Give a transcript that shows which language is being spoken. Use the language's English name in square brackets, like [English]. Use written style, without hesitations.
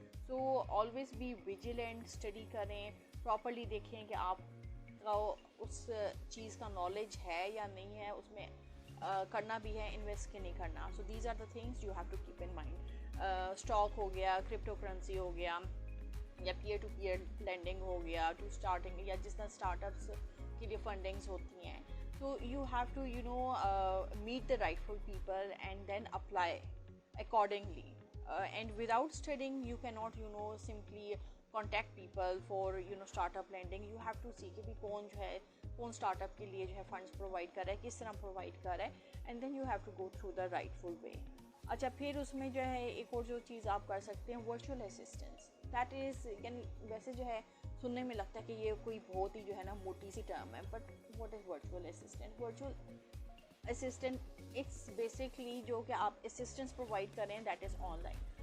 [English] so always be vigilant, [Urdu] study کریں, properly دیکھیں کہ آپ کا اس چیز کا نالج ہے یا نہیں ہے, اس میں کرنا بھی ہے انویسٹ کہ نہیں کرنا. [English] So these are the things you have to keep in mind. [Urdu] Stock ہو گیا, کرپٹو کرنسی ہو گیا, یا پیئر ٹو پیئر لینڈنگ ہو گیا ٹو اسٹارٹنگ, یا جس طرح اسٹارٹ اپس کے لیے فنڈنگس ہوتی ہیں. [English] تو you have to you know meet the rightful people and then apply accordingly, and without studying you cannot you know simply contact people for you know startup lending. You have to see [Urdu] کہ بھی کون جو ہے کون start up کے لیے جو ہے فنڈس پرووائڈ کر رہا ہے, کس طرح پرووائڈ کر رہا ہے, [English] And then you have to go through the rightful way. [Urdu] اچھا پھر اس میں جو ہے ایک اور جو چیز آپ کر سکتے ہیں ورچوئل اسسٹنس. دیٹ از یعنی ویسے جو ہے سننے میں لگتا ہے کہ یہ کوئی بہت ہی جو ہے نا موٹی سی ٹرم ہے, [English] But what is virtual assistant? [Urdu] Virtual assistant it's basically جو کہ آپ اسسٹنس پرووائڈ کریں دیٹ از آن لائن.